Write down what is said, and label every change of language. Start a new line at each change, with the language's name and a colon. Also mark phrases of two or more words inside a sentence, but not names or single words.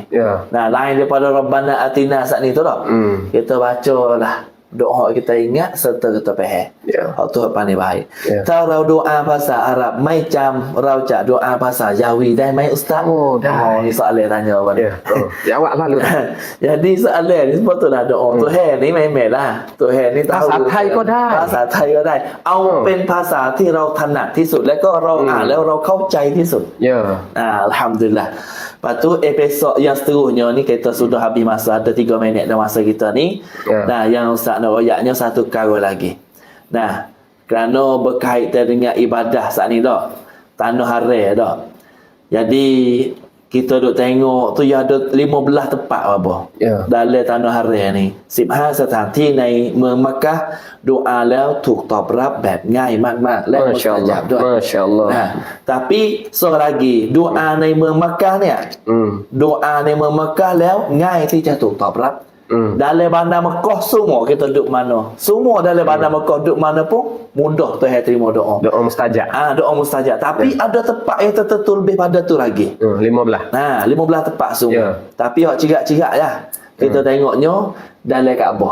Malay: Nah, lain daripada Rabbana Atina saat ni tu dah. Kita bacalah doa kita ingat serta kita faham. Hak tu hak paling baik. Tahu doa bahasa Arab mai jam rauca doa bahasa Jawi dan mai ustaz. Ni soalan tanya apa ni? Jawab lalu. Jadi soalan ni sebetulnya doa Tuhan ni memang lah. Tuhan ni tahu
Thai: ภาษาไทยก็ได้ ภาษาไทยก็ได้เอาเป็นภาษาที่เราถนัดที่สุดแล้วก็เราอ่านแล้วเราเข้าใจที่สุด Alhamdulillah.
Malay: Lepas tu episod yang seterusnya ni kita sudah habis masa, ada 3 minit dalam masa kita ni. Nah, yang Ustaz nak royaknya satu perkara lagi. Nah, kerana berkaitan dengan ibadah saat ni dah. Tanah haram dah. Jadi kita duk tengok tu ya ada 15 tempat apa. Dalam tanah haram ni.
Thai: 15 สถานที่ในเมืองมักกะฮ์ดุอาแล้วถูกตอบรับแบบง่ายมากๆและมุสตัญาบด้วย
Malay: Masya-Allah. Tapi seorang lagi doa
Thai: ในเมืองมักกะฮ์เนี่ย
Malay: doa
Thai: ในเมืองมักกะฮ์แล้วง่ายที่จะถูกตอบรับ
Malay: Dalam bandar Mekah semua kita duduk mana. Semua dalam bandar Mekah duduk mana pun mudah Tuhan terima doa. Doa mustajab. Doa mustajab. Tapi ada tempat yang tertentu lebih pada tu lagi. 15. 15 tempat semua. Tapi hak cirak-cirak lah. Kita tengoknya dalam Kaabah.